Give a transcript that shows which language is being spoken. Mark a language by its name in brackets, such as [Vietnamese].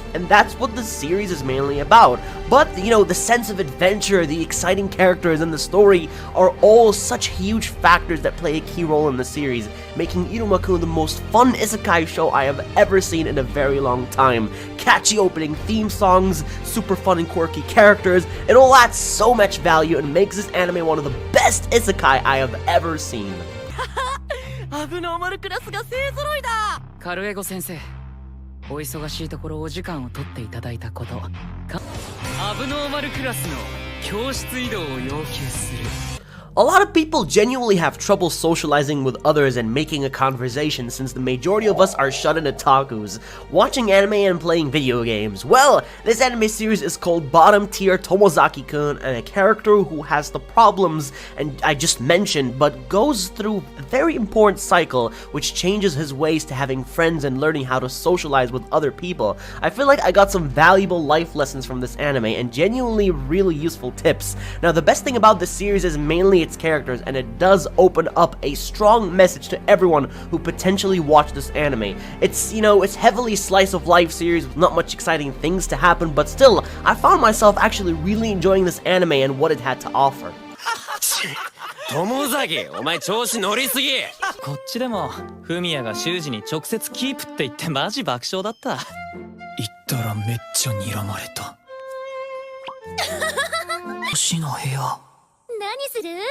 [English] And that's what the series is mainly about. But, you know, the sense of adventure, the exciting characters, and the story are all such huge factors that play a key role in the series, making Irumaku the most fun isekai show I have ever seen in a very long time. Catchy opening theme songs, super fun and quirky characters, it all adds so much value and makes this anime one of the best isekai I have ever seen. [Japanese] アブノーマルクラスが勢揃いだ。カルエゴ先生、お忙しいところお時間を取っていただいたことか。アブノーマルクラスの教室移動を要求する。 [English] A lot of people genuinely have trouble socializing with others and making a conversation, since the majority of us are shut in otakus, watching anime and playing video games. Well, this anime series is called Bottom Tier Tomozaki-kun, and a character who has the problems and I just mentioned, but goes through a very important cycle which changes his ways to having friends and learning how to socialize with other people. I feel like I got some valuable life lessons from this anime and genuinely really useful tips. Now, the best thing about this series is mainly its characters, and it does open up a strong message to everyone who potentially watch this anime. It's, you know, it's heavily slice of life series with not much exciting things to happen, but still, I found myself actually really enjoying this anime and what it had to offer. [Japanese] 友崎、お前調子乗りすぎ。こっちでもフミヤが修二に直接キープって言ってマジ爆笑だった。言ったらめっちゃ睨まれた。星の部屋。何する？